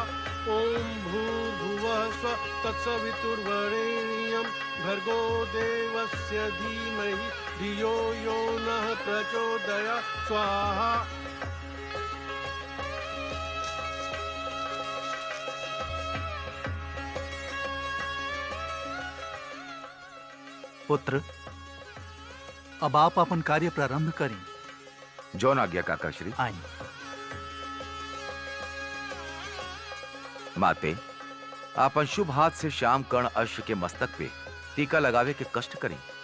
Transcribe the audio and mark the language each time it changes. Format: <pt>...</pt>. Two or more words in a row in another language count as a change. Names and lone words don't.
<sa>ओम भूर्भुवः स्वः तत्सवितुर्वरेण्यं भर्गो देवस्य धीमहि धियो यो नः प्रचोदयात् स्वाहा।</sa> <bho>पुत्र, अब आप अपन कार्य प्रारंभ करें। जौन आज्ञा काका श्री। आई। माते, आपन शुभ हाथ से श्याम कर्ण अश्व के मस्तक पे टीका लगावे के कष्ट करें।</bho>